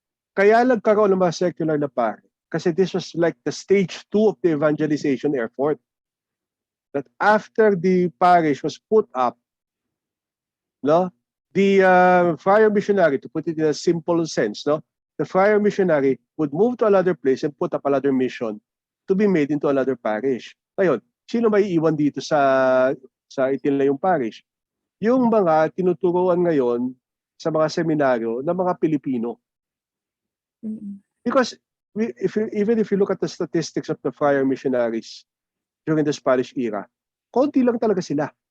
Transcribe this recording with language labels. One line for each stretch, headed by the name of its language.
Filipino: Kaya nagkaroon ng mga secular na pari.
English: Kasi this was like the stage 2 of the evangelization effort. That after the parish was put up, no, the friar missionary, to put it in a simple sense, no, the friar missionary would move to another place and put up another mission to be made into another parish.
Filipino: Ngayon, sino may iwan dito sa itilayong parish? Yung mga tinuturuan ngayon sa mga seminaryo ng mga Pilipino.
English: Because even if you look at the statistics of the friar missionaries during the Spanish era,
Filipino: konti lang talaga sila.